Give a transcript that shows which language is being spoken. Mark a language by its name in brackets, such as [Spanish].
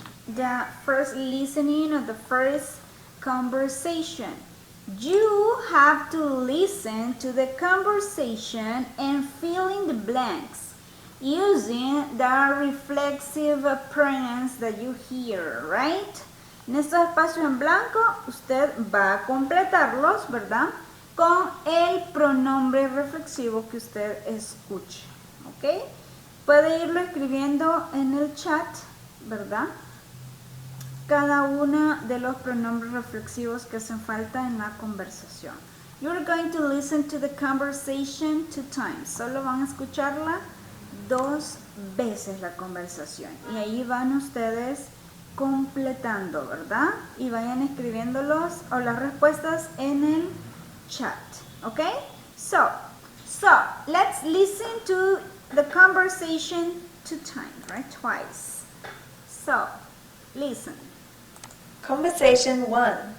[English] the first listening of the first conversation. You have to listen to the conversation and fill in the blanks using the reflexive pronouns that you hear, right? [Spanish] En estos espacios en blanco, usted va a completarlos, ¿verdad? Con el pronombre reflexivo que usted escuche, ¿ok? Puede irlo escribiendo en el chat, ¿verdad? Cada uno de los pronombres reflexivos que hacen falta en la conversación. [English] You're going to listen to the conversation 2 times. [Spanish] Solo van a escucharla 2 veces la conversación. Y ahí van ustedes completando, ¿verdad? Y vayan escribiéndolos o las respuestas en el chat. ¿Ok? [English] So let's listen to the conversation 2 times, right? Twice. So, listen. Conversation 1.